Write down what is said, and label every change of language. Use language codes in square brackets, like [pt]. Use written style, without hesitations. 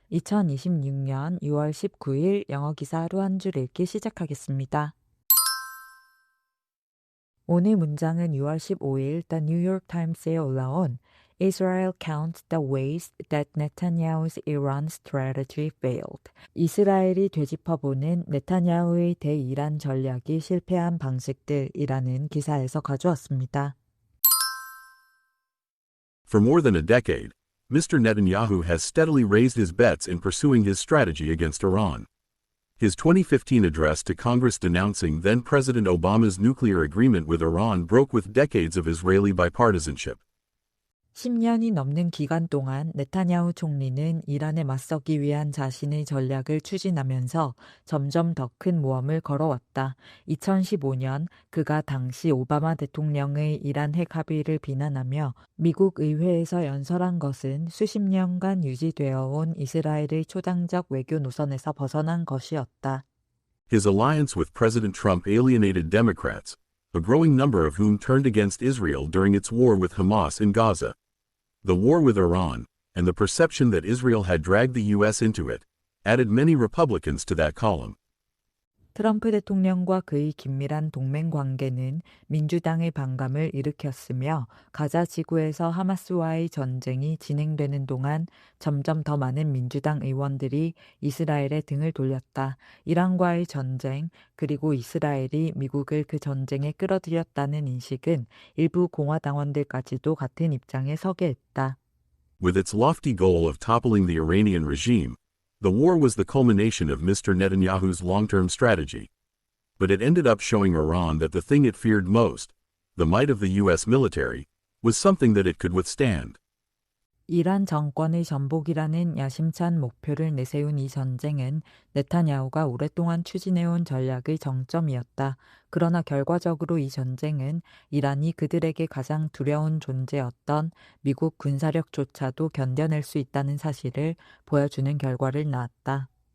[ko] 2026년 6월 19일 영어 기사 하루 한 줄 읽기 시작하겠습니다. 오늘 문장은 6월 15일 [en] The New York Times [ko] 에 올라온 [en] Israel counts the ways that Netanyahu's Iran strategy failed. [ko] 이스라엘이 되짚어보는 네타냐후의 대이란 전략이 실패한 방식들이라는 기사에서 가져왔습니다. [en] For more than a decade, Mr. Netanyahu has steadily raised his bets in pursuing his strategy against Iran. His 2015 address to Congress denouncing then-President Obama's nuclear agreement with Iran broke with decades of Israeli bipartisanship. [ko] 10년이 넘는 기간 동안 네타냐후 총리는 이란에 맞서기 위한 자신의 전략을 추진하면서 점점 더 큰 모험을 걸어왔다. 2015년 그가 당시 오바마 대통령의 이란 핵 합의를 비난하며 미국 의회에서 연설한 것은 수십 년간 유지되어 온 이스라엘의 초당적 외교 노선에서 벗어난 것이었다. [en] His alliance with President Trump alienated Democrats, a growing number of whom turned against Israel during its war with Hamas in Gaza. The war with Iran, and the perception that Israel had dragged the U.S. into it, added many Republicans to that column. [ko] 트럼프 대통령과 그의 긴밀한 동맹 관계는 민주당의 반감을 일으켰으며 가자 지구에서 하마스와의 전쟁이 진행되는 동안 점점 더 많은 민주당 의원들이 이스라엘에 등을 돌렸다. 이란과의 전쟁, 그리고 이스라엘이 미국을 그 전쟁에 끌어들였다는 인식은 일부 공화당원들까지도 같은 입장에 서게 했다. [en] With its lofty goal of toppling the Iranian regime, the war was the culmination of Mr. Netanyahu's long-term strategy. But it ended up showing Iran that the thing it feared most, the might of the U.S. military, was something that it could withstand. [ko] 이란 정권의 전복이라는 야심찬 목표를 내세운 이 전쟁은 네타냐후가 오랫동안 추진해온 전략의 정점이었다. 그러나 결과적으로 이 전쟁은 이란이 그들에게 가장 두려운 존재였던 미국 군사력조차도 견뎌낼 수 있다는 사실을 보여주는 결과를 낳았다.